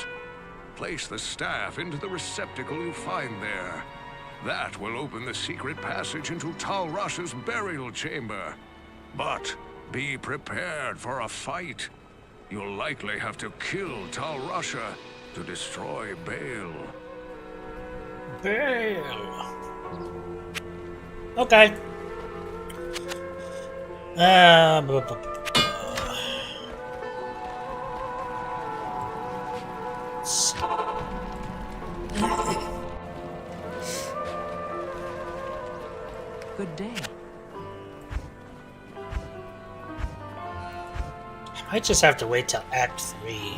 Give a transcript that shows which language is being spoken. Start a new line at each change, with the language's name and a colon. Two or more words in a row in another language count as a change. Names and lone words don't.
English: Place the staff into the receptacle you find there. That will open the secret passage into Talrash's burial chamber. But be prepared for a fight. You'll likely have to kill Talrasha to destroy Bale. Bale. Okay. Bu- bu- bu- Good day. I might just have to wait till Act 3.